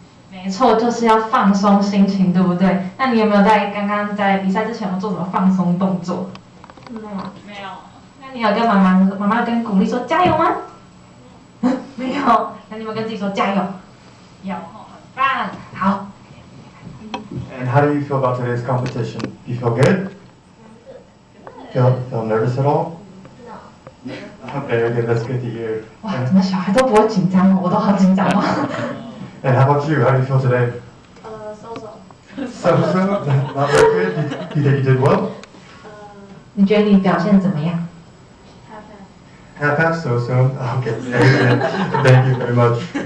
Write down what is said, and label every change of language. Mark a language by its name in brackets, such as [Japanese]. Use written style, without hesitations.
[Chinese] 没错，就是要放松心情，对不对？那你有没有在刚刚在比赛之前有做什么放松动作？没有。没有。那你有跟妈妈跟鼓励说加油吗？没有。那你有没有跟自己说加油？有，很棒。好。 [English] And how do you feel about today's competition? You feel good? Feel nervous at all? No. Very good. That's good to hear. [Chinese] 哇，怎么小孩都不会紧张哦？我都好紧张哦。 [English] And how about you? How do you feel today? So. So. Not very good. You think you did well? [Chinese] 你觉得你表现怎么样？ [English] Half-half, so. Okay. Very good. Thank you very much.